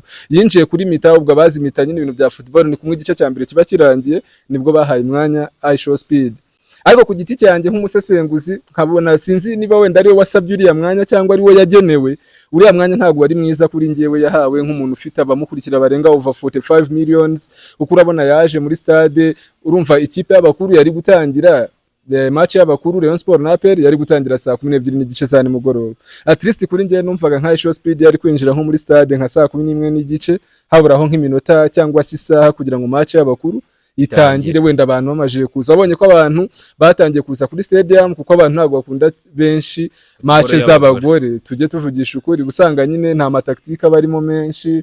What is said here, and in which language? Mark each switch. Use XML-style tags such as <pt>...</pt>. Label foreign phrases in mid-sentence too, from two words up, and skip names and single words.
<rw>Yinjiye kuri mita, ubwo bazi mita nyine ibintu bya football ni kumwe igice cya mbere kiba kirangiye, nibwo bahaye umwanya iShowSpeed. Ariko ku giti cyanjye nk'umusesenguzi nkabona sinzi niba wenda ari we wasabye uriya mwanya cyangwa ari we yagenewe. Uriya mwanya ntabwo wari mwiza kuri ngewe, yahawe nk'umuntu ufite abamukurikira barenga</rw> <en>over 45 millions,</en> <rw>kuko urabona yaje muri stade. Urumva ikipe y'abakuru yari gutangira match y'abakuru Rayon Sport na APR yari gutangira 12 n'igice za nimugoroba.</rw> <en>At least</en> <rw>kuri ngiye numvaga nka iShowSpeed yari kwinjira nko muri stade nka 11 n'igice, haburaho nk'iminota cyangwa se isaha kugira ngo match y'abakuru itangire, wenda abantu bamaje kuza. Abonye ko abantu batangiye kuza kuri stadium, kuko abantu ntabwo bakunda benshi match z'abagore. Tujye tuvugisha ukuri, gusanga nyine nta mataktika barimo menshi.</rw>